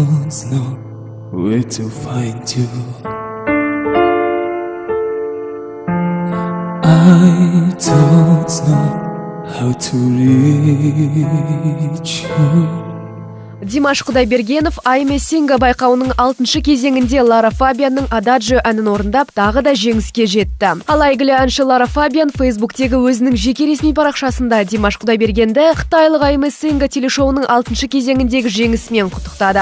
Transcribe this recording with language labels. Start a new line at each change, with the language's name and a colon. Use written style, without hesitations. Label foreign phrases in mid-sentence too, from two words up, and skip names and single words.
English: know where to find you. I don't know how to reach you.
Kazakh: Димаш Құдайбергенов Айме Синга байқауының 6-шы кезеңінде Лара Фабианның Ададжио әнін орындап, тағы да жеңіске жетті. Ал әйгілі әнші Лара Фабиан Фейсбуктегі өзінің жеке ресми парақшасында Димаш Құдайбергенді қытайлық Айме Синга телешоуының 6-шы кезеңіндегі жеңісімен құттықтады.